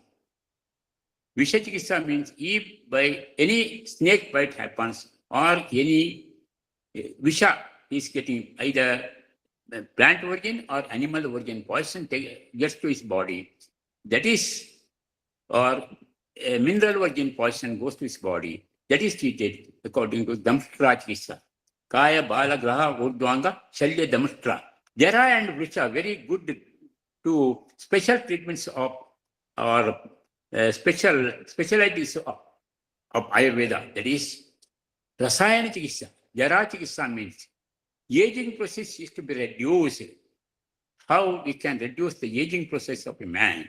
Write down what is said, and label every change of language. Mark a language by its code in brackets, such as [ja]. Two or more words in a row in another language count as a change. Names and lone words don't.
[en] Vishachikitsa means if by any snake bite happens or any Visha is getting either plant organ or animal organ poison gets to his body, that is, or a mineral organ poison goes to his body, that is treated according to [sa] दंष्ट्र चिकित्सा. काय बाल ग्रह ऊर्ध्वाङ्ग शल्य दंष्ट्र. [en] Jara and Vrisha very good to special treatments of or specialties of Ayurveda, that is [sa] रसायन चिकित्सा. जरा चिकित्सा [en] means aging process is to be reduced. How we can reduce the aging process of a man?